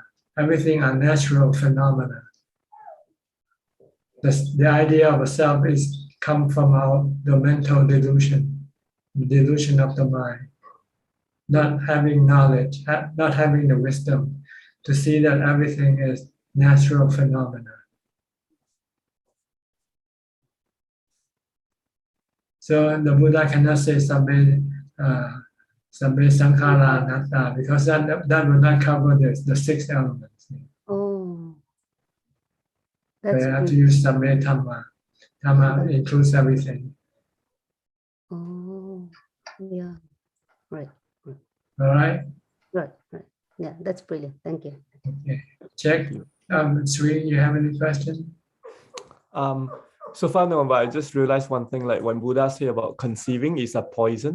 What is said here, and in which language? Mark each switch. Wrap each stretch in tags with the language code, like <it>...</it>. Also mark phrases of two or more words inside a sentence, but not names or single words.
<en>Everything are natural phenomena. The idea of a self is come from the mental delusion, the delusion of the mind, not having knowledge, not having the wisdom to see that everything is natural phenomena. So the Buddha cannot say</en> <pi>sabbe sankhara anatta</pi> <en>because that will not cover the 6 elements. Oh, They that's have to good. use</en> <pi>sabbe dhamma.</pi> <en>Dhamma includes everything. Oh, yeah. Right. All right. Right. Yeah, that's brilliant. Thank you. Okay. Check. Sri, you have any question? So far no, but I just realized one thing, like when Buddha say about conceiving is a poison.</en>